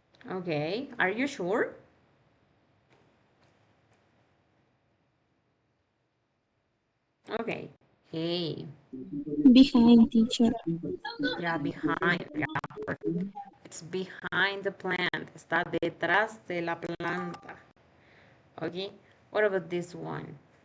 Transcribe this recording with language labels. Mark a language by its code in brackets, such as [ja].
[en] Okay, are you sure? Okay, A. Behind, teacher. Yeah, behind. Yeah, it's behind the plant. [es] Está detrás de la planta. [en] Okay, what about this one?